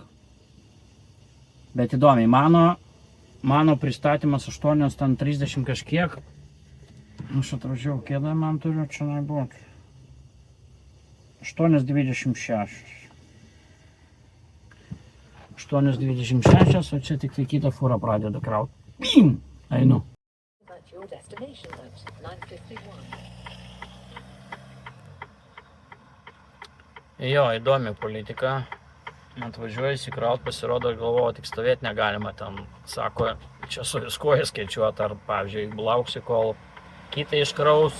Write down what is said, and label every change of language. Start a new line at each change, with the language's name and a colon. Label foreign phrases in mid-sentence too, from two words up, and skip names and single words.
Lithuanian: Bet įdomiai, mano pristatymas 8:30 kažkiek. Aš atvažiavau, kiek man turiu čia nebūti. 8:26. 8:26, o čia tik tai kitą fūrą pradeda krauti. Bim! Einu.
English: At your destination at 9:51.
Lithuanian: Jo, įdomi politika. Atvažiuoju įsikraut, pasirodo, galvoju, tik stovėti negalima ten. Sako, čia su viskuo skaičiuoti, ar, pavyzdžiui, lauksi, kol kitą iškraus.